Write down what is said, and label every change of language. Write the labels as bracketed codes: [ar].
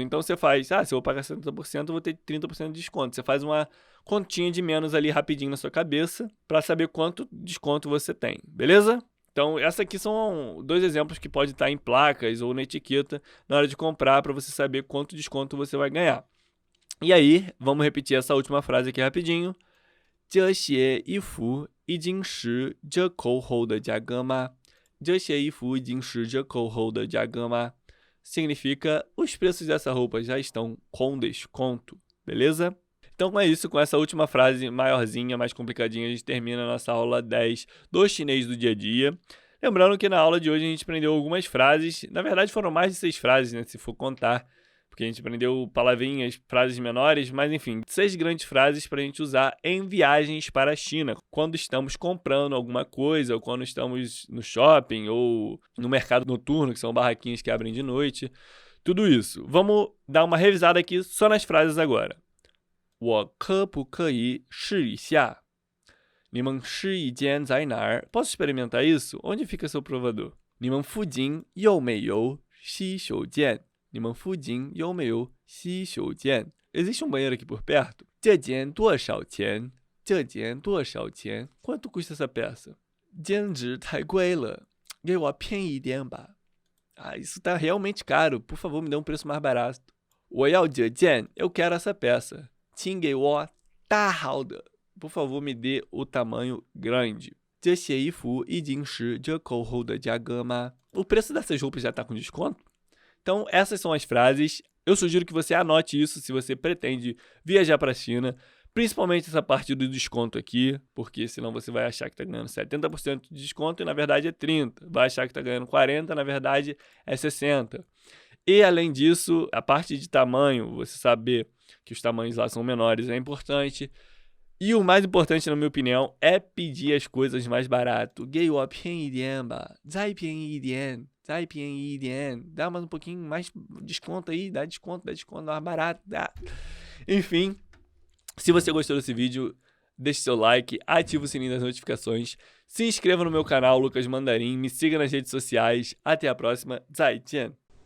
[pt] Então você faz, se eu vou pagar 70%, eu vou ter 30% de desconto. Você faz uma continha de menos ali rapidinho na sua cabeça para saber quanto desconto você tem, beleza? Então, essa aqui são 2 exemplos que pode estar em placas ou na etiqueta na hora de comprar para você saber quanto desconto você vai ganhar. E aí, vamos repetir essa última frase aqui rapidinho. [zh] 这些衣服已经是折扣后的价格吗? 这些衣服已经是折扣后的价格吗? [pt] Significa, os preços dessa roupa já estão com desconto, beleza? Então é isso, com essa última frase maiorzinha, mais complicadinha, a gente termina a nossa aula 10 do chinês do dia a dia. Lembrando que na aula de hoje a gente aprendeu algumas frases, na verdade foram mais de 6 frases, né, se for contar, porque a gente aprendeu palavrinhas, frases menores, mas enfim, 6 grandes frases para a gente usar em viagens para a China, quando estamos comprando alguma coisa, ou quando estamos no shopping, ou no mercado noturno, que são barraquinhas que abrem de noite, tudo isso. Vamos dar uma revisada aqui só nas frases agora. [zh] 我可不可以试一下?你们试衣间在哪儿? [pt] Posso experimentar isso? Onde fica seu provador? [zh] 你们附近有没有洗手间? 你们附近有没有洗手间? [pt] Existe um banheiro aqui por perto? [zh] 这件多少钱?这件多少钱? [pt] Quanto custa essa peça? [zh] 简直太贵了，给我便宜一点吧。 [pt] isso tá realmente caro. Por favor, me dê um preço mais barato. [zh] 我要这件, [pt] eu quero essa peça. [zh] 请给我大号的. [pt] Por favor, me dê o tamanho grande. [zh] 这些衣服已经是折扣后的价格吗? [pt] O preço dessas roupas já está com desconto? Então, essas são as frases. Eu sugiro que você anote isso se você pretende viajar para a China, principalmente essa parte do desconto aqui, porque senão você vai achar que está ganhando 70% de desconto e na verdade é 30%. Vai achar que está ganhando 40%, na verdade é 60%. E além disso, a parte de tamanho, você saber que os tamanhos lá são menores é importante. E o mais importante, na minha opinião, é pedir as coisas mais barato. [zh] 给我便宜点吧，再便宜一点。再便宜一点, [pt] dá mais um pouquinho mais desconto aí, dá desconto mais barato, dá. Enfim, se você gostou desse vídeo, deixe seu like, ative o sininho das notificações, se inscreva no meu canal Lucas Mandarim, me siga nas redes sociais, até a próxima, 再见!